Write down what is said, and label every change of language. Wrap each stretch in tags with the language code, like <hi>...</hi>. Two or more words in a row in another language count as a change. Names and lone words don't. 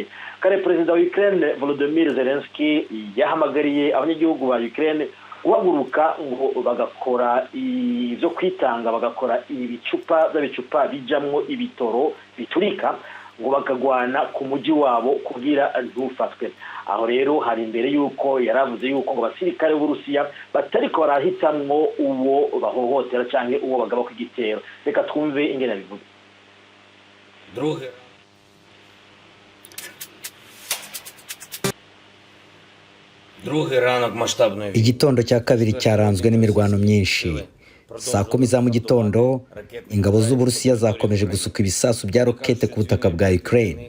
<rn>Kare Perezida wa Ukraine Volodymyr Zelensky yahamagariye abanyagihugu ba Ukraine guhaguruka ngo bagakora ibyo kwitanga, bagakora ibicupa bijamwo ibitoro biturika ngo bakagwana ku mujyi wabo kugira ntufatwe. Aho rero hari imbere yuko yaravuze yuko ngo abasirikare b'Uburusiya batariko barahitamwo uwo bahohotera canke uwo bagaba ku igitero. Reka twumve ingene bivuze. Igitondo cya kabiri cyaranzwe n'imirwano myinshi. Saa 10 za mu gitondo ingabo z'Uburusiya zakomeje gusuka ibisasu bya rokete ku butaka bwa Ukraine.</rn>